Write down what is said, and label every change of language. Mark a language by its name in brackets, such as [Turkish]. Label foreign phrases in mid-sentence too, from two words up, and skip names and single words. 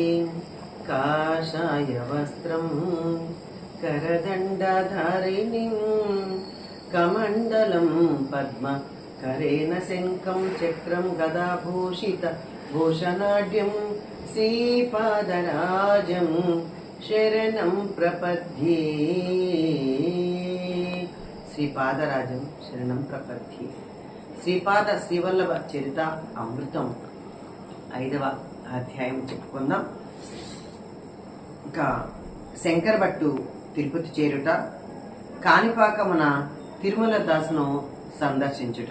[Sanskrit] काषाय वस्त्रं करदण्डधारिणीं कमण्डलं पद्म करेण शङ्खं चक्रं गदाभूषित भूषणाढ्यं श्रीपादराजं शरणं प्रपद्ये। श्रीपादराजं शरणं प्रपद्ये. [Telugu] శ్రీపాద శ్రీవల్లభ చరిత అమృతం 5వ అధ్యాయం చెప్పుకుందాం. ఇంకా శంకర భట్టు తిరుపతి చేరుట, కాణిపాకమున తిరుమల దాసును సందర్శించుట.